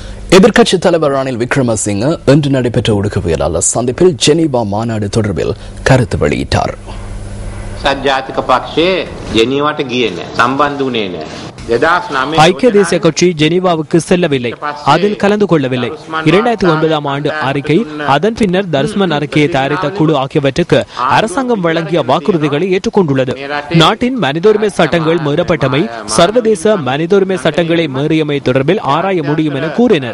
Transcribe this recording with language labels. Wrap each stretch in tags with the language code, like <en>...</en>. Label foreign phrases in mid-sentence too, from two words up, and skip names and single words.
<ta>எதிர்க்கட்சித் தலைவர் ரணில் விக்ரமசிங்க இன்று நடைபெற்ற ஊடகவியலாளர் சந்திப்பில் ஜெனீவா மாநாடு தொடர்பில் கருத்து வெளியிட்டார்.</ta> <si>සජාතික පක්ෂේ ஜெனீவாට ගියේ නැහැ. සම්බන්ධ වුණේ නැහැ.</si> <ta>ஐக்கிய தேசிய கட்சி ஜெனீவாவுக்கு செல்லவில்லை, அதில் கலந்து கொள்ளவில்லை. 2009ஆம் ஆண்டு அறிக்கை, அதன் பின்னர் தர்ஸ்மன் அறிக்கையை தயாரித்த குழு ஆகியவற்றுக்கு அரசாங்கம் வழங்கிய வாக்குறுதிகளை ஏற்றுக்கொண்டுள்ளது. நாட்டின் மனித உரிமை சட்டங்கள் மீறப்பட்டமை, சர்வதேச மனித உரிமை சட்டங்களை மீறியமை தொடர்பில் ஆராய முடியும் என கூறினர்.</ta>